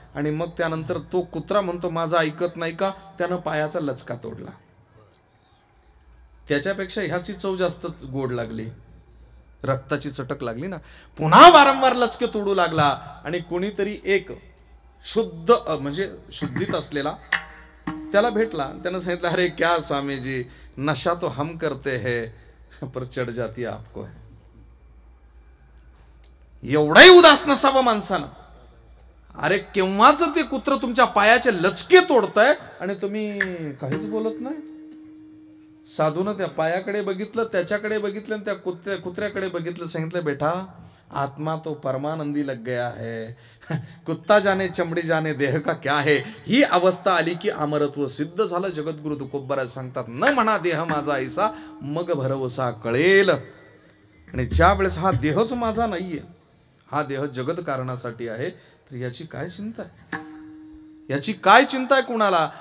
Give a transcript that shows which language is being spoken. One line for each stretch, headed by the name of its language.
Marathi: आणि मग त्यानंतर तो कुत्रा म्हणतो, माझं ऐकत नाही का, त्यानं पायाचा लचका तोडला. त्याच्यापेक्षा ह्याची चव जास्त गोड लागली, रक्ताची चटक लागली ना. पुन्हा वारंवार लचके तोडू लागला. आणि कोणीतरी एक शुद्ध म्हणजे शुद्धीत असलेला त्याला भेटला. त्यानं सांगितलं,
Hindi: अरे क्या स्वामी जी, नशा तो हम करते हैं पर चढ़ जाती आपको है.
Marathi: एवढाही उदास नसावं माणसानं. अरे केव्हाच ते कुत्र तुमच्या पायाचे लचके तोडतंय आणि तुम्ही काहीच बोलत नाही. साधूनं त्या पायाकडे बघितलं, त्याच्याकडे बघितलं, आणि त्या कुत्र्याकडे बघितलं. सांगितलं,
Hindi: बेटा आत्मा तो परमानंदी लग गया है, कुत्ता जाने चमडी जाने देह का क्या है.
Marathi: ही अवस्था आली की अमरत्व सिद्ध झालं. जगद्गुरु तुकोबराज सांगतात, न म्हणा देह माझा ऐसा, मग भरवसा कळेल. आणि ज्या वेळेस हा देहच माझा नाहीये, हा देह जगत कारणासाठी आहे, तर याची काय चिंता आहे, याची काय चिंता आहे कुणाला?